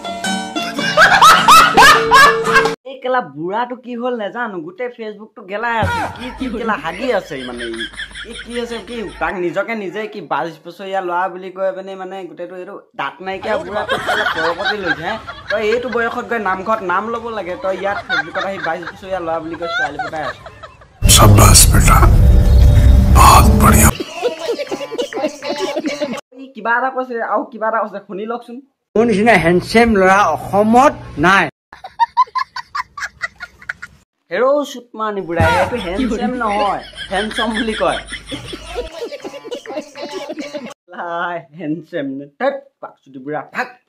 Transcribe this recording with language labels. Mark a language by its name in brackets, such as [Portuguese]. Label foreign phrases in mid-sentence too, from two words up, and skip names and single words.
[Assamese] এই কেলা বুঢ়াটো কি হ'ল নাজানো গোটেই ফেচবুকটো গেলাই আছে কি কেলা হাগি আছে মানে এই কি আছে কি তাক নিজকে নিজে কি 22 বছৰীয়া ল'ৰা বুলি কৈ পিনে মানে গোটেইটো এইটো দাঁত নাইকিয়া বুঢ়াটো কেলা কৰকতি লৈছে তই এইটো বয়সত গৈ নামঘৰত নাম ল'ব লাগে তই ইয়াত ফেচবুকত আহি 22 বছৰীয়া ল'ৰা বুলি কৈ ছোৱালী পতাই আছে [Hindi] शाबाश बेटा बहुत बढ़िया [Assamese] কিবা এটা কৈছে আৰু কিবা এটা কৈছে শুনি লওকচোন মোৰ নিচিনা হেণ্ডছেম ল'ৰা অসমত নাই হেৰো সুতমানি বুঢ়া এইটো হেণ্ডছেম নহয় হেণ্ডছম বুলি কয় লাই হেণ্ডছেম টেট পাকচুটি বুঢ়া ফাক